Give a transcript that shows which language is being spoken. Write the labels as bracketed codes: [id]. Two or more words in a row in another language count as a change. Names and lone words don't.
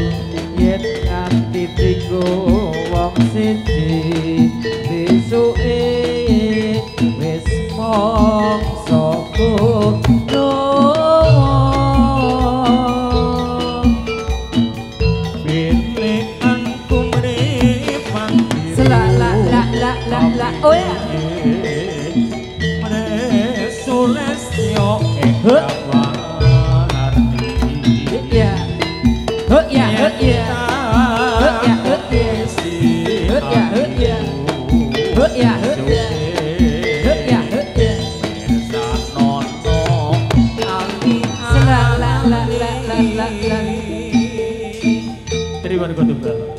[jv] yen nganti tinggo wong siji besuke wis mongso kuno pilihan kumripan la la la la la la oh ya Sulestyo Huh? Warti ya ya ya [id] Terima kasih.